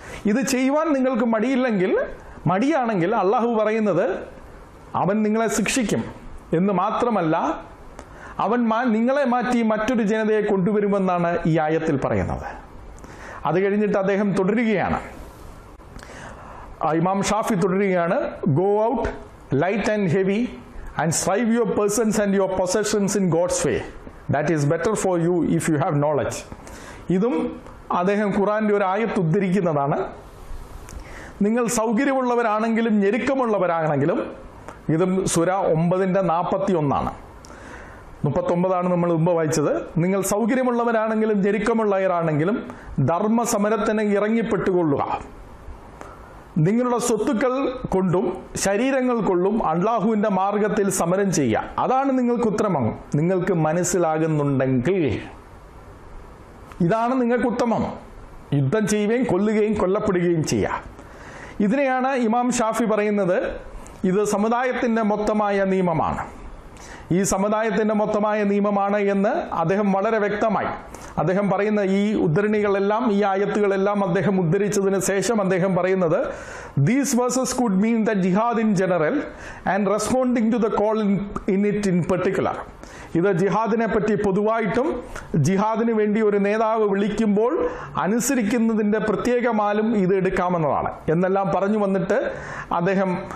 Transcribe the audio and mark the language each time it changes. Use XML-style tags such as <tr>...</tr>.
<ml>ഇത് ചെയ്യുവാൻ നിങ്ങൾക്ക് മടിയാണെങ്കിൽ അള്ളാഹു പറയുന്നത് അവൻ നിങ്ങളെ ശിക്ഷിക്കും എന്ന് മാത്രമല്ല, അവൻ നിങ്ങളെ മാറ്റി മറ്റൊരു ജനതയെ കൊണ്ടുവരുമെന്നാണ് ഈ ആയത്തിൽ പറയുന്നത്. അത് കഴിഞ്ഞിട്ട് അദ്ദേഹം തുടരുകയാണ്, ഇമാം ഷാഫി തുടരുകയാണ്,</ml> <en>Go out light and heavy and strive your persons and your possessions in God's way. That is better for you if you have knowledge.</en> <ml>ഇതും അദ്ദേഹം ഖുർആന്റെ ഒരു ആയത്ത് ഉദ്ധരിക്കുന്നതാണ്. നിങ്ങൾ സൗകര്യമുള്ളവരാണെങ്കിലും ഞെരുക്കമുള്ളവരാണെങ്കിലും, ഇതും സൂര 9:41 39 നമ്മൾ മുമ്പ് വായിച്ചത്. നിങ്ങൾ സൗകര്യമുള്ളവരാണെങ്കിലും ഞെരുക്കമുള്ളവരാണെങ്കിലും ധർമ്മസമരത്തിന് ഇറങ്ങിപ്പെട്ടുകൊള്ളുക. നിങ്ങളുടെ സ്വത്തുക്കൾ കൊണ്ടും ശരീരങ്ങൾ കൊണ്ടും അള്ളാഹുവിൻ്റെ മാർഗത്തിൽ സമരം ചെയ്യുക. അതാണ് നിങ്ങൾക്ക് ഉത്തമം. നിങ്ങൾക്ക് മനസ്സിലാകുന്നുണ്ടെങ്കിൽ ഇതാണ് നിങ്ങൾക്ക് ഉത്തമം. യുദ്ധം ചെയ്യുകയും കൊല്ലുകയും കൊല്ലപ്പെടുകയും ചെയ്യുക. ഇതിനെയാണ് ഇമാം ഷാഫി പറയുന്നത്, ഇത് സമുദായത്തിൻ്റെ മൊത്തമായ നിയമമാണ്. ഈ സമുദായത്തിൻ്റെ മൊത്തമായ നിയമമാണ് എന്ന് അദ്ദേഹം വളരെ വ്യക്തമായി അദ്ദേഹം പറയുന്ന ഈ ഉദ്ധരണികളെല്ലാം, ഈ ആയത്തുകളെല്ലാം അദ്ദേഹം ഉദ്ധരിച്ചതിന് ശേഷം അദ്ദേഹം പറയുന്നത്,</ml> <en>These verses could mean the jihad in general and responding to the call in it in particular.</en> <ml>ഇത് ജിഹാദിനെ പറ്റി പൊതുവായിട്ടും ജിഹാദിന് വേണ്ടി ഒരു നേതാവ് വിളിക്കുമ്പോൾ അനുസരിക്കുന്നതിൻ്റെ പ്രത്യേകമാലും ഇത് എടുക്കാമെന്നതാണ് എന്നെല്ലാം പറഞ്ഞു വന്നിട്ട് അദ്ദേഹം</ml>